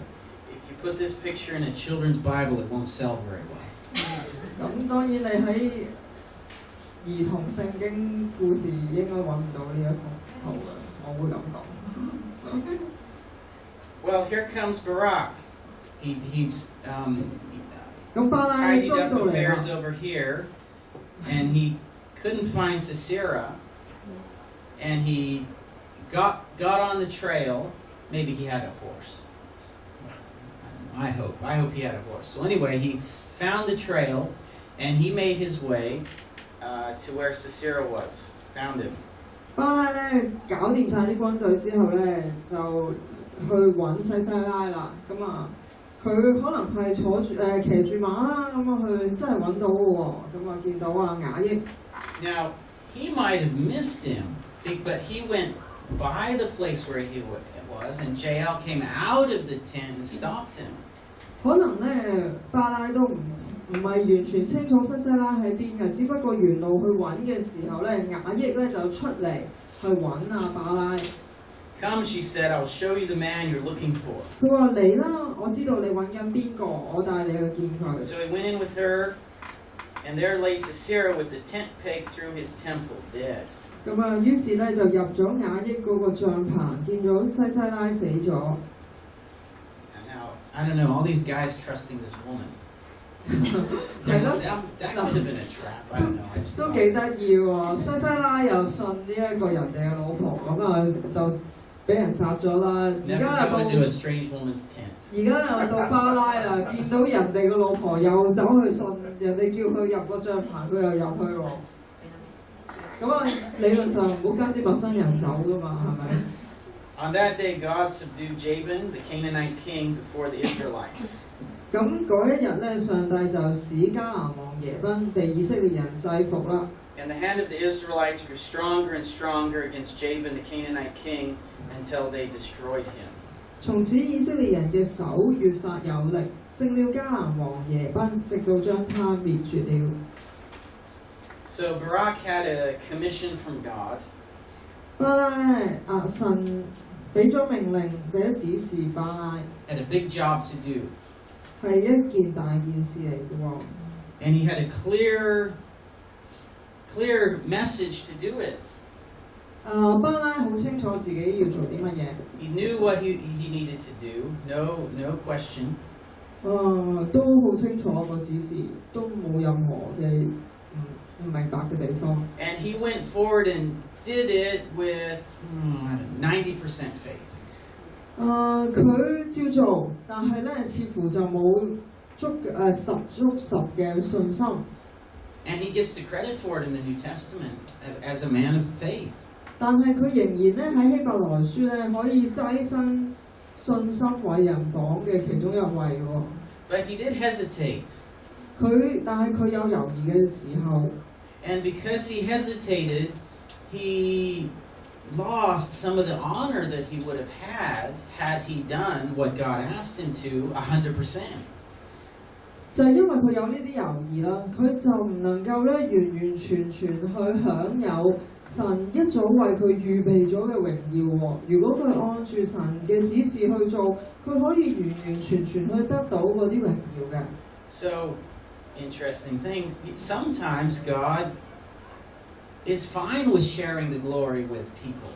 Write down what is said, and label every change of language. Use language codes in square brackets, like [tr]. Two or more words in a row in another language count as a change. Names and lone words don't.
[en] If you put this picture in a children's Bible, it won't sell very well. [yue] 咁當然你喺兒童聖經故事應該揾唔到呢一幅圖嘅，我會咁講。 [en] Well, here comes Barak. He's [yue] 咁巴拉 [en] tidied [yue] 追 [en] up [yue] 到嚟 [en] affairs [yue] 啦， [en] over here, and he couldn't find Sisera, and he got on the trail. Maybe he had a horse. I hope he had a horse. So anyway, he found the trail, and he made his way to where Sisera was. Found him. [yue] 巴拉咧搞掂晒啲軍隊之後咧，就去揾西西拉啦。咁啊，佢可能係騎住馬啦，咁啊佢真係揾到喎。咁啊見到雅億。 [en] Now he might have missed him, but he went by the place where he was, and Jael came out of the tent and stopped him. [yue] 可能咧，巴拉都唔係完全清楚西西拉喺邊嘅，只不過沿路去揾嘅時候咧，雅億咧就出嚟去揾巴拉。 [en] Come, she said, I will show you the man you're looking for. [yue] 佢話嚟啦，我知道你揾緊邊個，我帶你去見佢。 [en] So he went in with her, and there lay Sisera with the tent peg through his temple, dead. [yue] 咁啊，於是咧就入咗雅億嗰個帳棚，見咗西西拉死咗。 [en] Now, I don't know, all these guys trusting this woman. [yue] 係咯， [en] that could have been a trap. I don't know. [yue] 都幾得意喎！西西拉又信呢一個人哋嘅老婆，咁啊就俾人殺咗啦。而家又 [en] Never go into a strange woman's tent. [yue] 而家又到巴拉啦，見到人哋嘅老婆又走去信，人哋叫佢入個帳棚，佢又入去喎。咁啊，理論上唔好跟啲陌生人走噶嘛，係咪？ [en] On that day, God subdued Jabin, the Canaanite king, before the Israelites. [yue] 咁嗰一日咧，上帝就使迦南王耶賓被以色列人制服啦。 [en] And the hand of the Israelites grew stronger and stronger against Jabin, the Canaanite king, until they destroyed him. [yue] 從此以色列人嘅手越發有力，勝了迦南王耶賓，直到將他滅絕了。 [en] So Barak had a commission from God. [yue] 巴拉咧，神俾咗命令，俾咗指示巴拉， [en] Had a big job to do. [yue] 係一件大件事嚟嘅喎。 [en] And he had a clear message to do it. [yue] 巴拉好清楚自己要做啲乜嘢。 [en] He knew what he needed to do. No question. [yue] 都好清楚個指示，都冇任何嘅唔明白嘅地方。 [en] And he went forward and did it with 90% faith. [yue] 佢照做，但係咧似乎就冇十足十嘅信心。 [en] And he gets the credit for it in the New Testament as a man of faith. [yue] 但係佢仍然咧喺希伯來書咧可以躋身信心偉人榜嘅其中一位喎。 [en] But he did hesitate. [yue] 但係佢有猶豫嘅時候。 [en] And because he hesitated, he lost some of the honor that he would have had he done what God asked him to 100%. [yue] 就係因為佢有呢啲猶豫啦，佢就唔能夠咧完完全全去享有神一早為佢預備咗嘅榮耀喎。如果佢按住神嘅指示去做，佢可以完完全全去得到嗰啲榮耀嘅。 [en] So, interesting thing, sometimes God is fine with sharing the glory with people.